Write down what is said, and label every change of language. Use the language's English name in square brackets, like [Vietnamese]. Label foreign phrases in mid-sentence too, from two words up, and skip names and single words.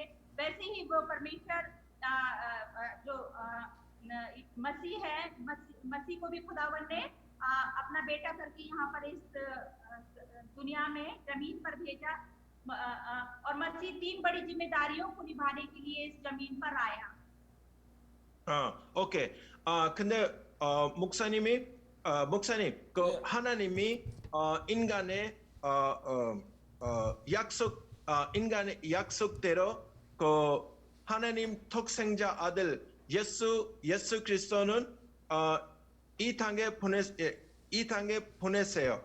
[Hindi] वैसे ही वो परमेश्वर जो मसीह है, मसीह को भी खुदावन ने अपना बेटा करके यहाँ पर इस दुनिया में जमीन पर भेजा, और मसीह 3 बड़ी जिम्मेदारियों को निभाने के लिए इस जमीन पर आया। 오케이. [Korean] 근데 목사님, 그 하나님이 인간의 인간의 약속대로 그 하나님 독생자 아들 예수 그리스도는 이 땅에 보냈어요.